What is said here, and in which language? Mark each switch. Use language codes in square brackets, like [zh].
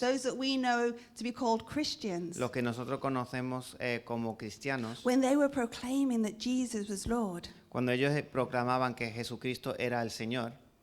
[en] those that we know to be called Christians, [es] los que nosotros conocemos como cristianos, [en] when they were proclaiming that Jesus was Lord, [es] cuando ellos proclamaban que Jesucristo era el Señor,